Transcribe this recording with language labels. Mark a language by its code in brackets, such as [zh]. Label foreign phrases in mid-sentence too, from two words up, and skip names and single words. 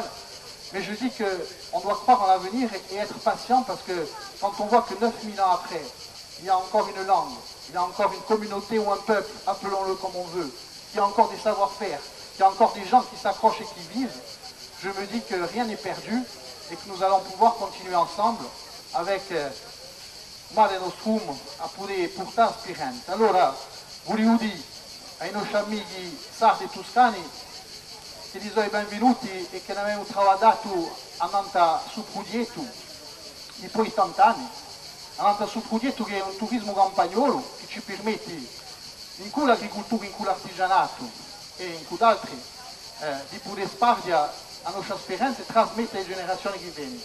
[fr] Mais je dis qu'on doit croire en l'avenir et être patient, parce que quand on voit que 9000 ans après, il y a encore une langue, il y a encore une communauté ou un peuple, appelons-le comme on veut, il y a encore des savoir-faire, il y a encore des gens qui s'accrochent et qui vivent, je me dis que rien n'est perdu et que nous allons pouvoir continuer ensemble avec Mare Nostrum [it] a poter portare speranza. Allora, volevo dire ai nostri amici sardi e toscani che gli sono i benvenuti e che ne abbiamo lavorato a Nanta sul progetto di poi tanti anni, a Nanta sul progetto che è un turismo campagnolo che ci permette in cui l'agricoltura, in cui l'artigianato e in cui altri di poter spargere la nostra speranza e trasmettere alle generazioni che vengono.